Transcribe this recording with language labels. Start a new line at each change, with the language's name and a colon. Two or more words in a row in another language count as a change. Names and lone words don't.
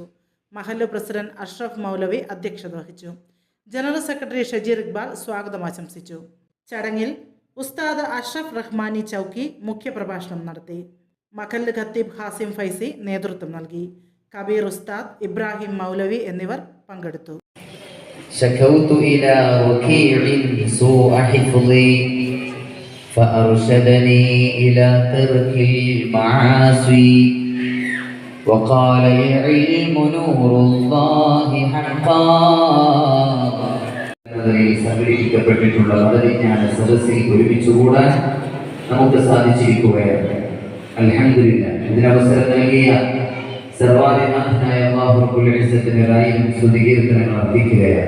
Malayalam: മഹല്ല് പ്രസിഡന്റ് അഷ്റഫ് മൗലവി അധ്യക്ഷത വഹിച്ചു. ജനറൽ സെക്രട്ടറി ഷജീർ ഇക്ബാൽ സ്വാഗതം ആശംസിച്ചു. ചടങ്ങിൽ ഉസ്താദ് അഷ്റഫ് റഹ്മാനി ചൗക്കി മുഖ്യപ്രഭാഷണം നടത്തി. മഹല്ല് ഖത്തീബ് ഹാസിം ഫൈസി നേതൃത്വം നൽകി. കബീർ ഉസ്താദ്, ഇബ്രാഹിം മൗലവി എന്നിവർ പങ്കെടുത്തു.
Arabic: شكوت إلى وكيع سوء حفظي فأرشدني إلى ترك المعاصي وقال العلم نور الله حقا.
Malayalam: സംഘടിപ്പിക്കപ്പെട്ടിട്ടുള്ള മതവിജ്ഞാന സദസ്സിൽ ഒരുമിച്ചുകൂടാൻ നമുക്ക് സാധിച്ചിരിക്കുകയാണ്. അൽഹംദുലില്ലാഹ്. ഇതിനവസരം നൽകിയ സർവാധിനാഥനായ അല്ലാഹു റബ്ബുൽ ഇസ്സത്തിന് ആയിരം സ്തുതികീർത്തനങ്ങൾ അർപ്പിക്കുകയാണ്.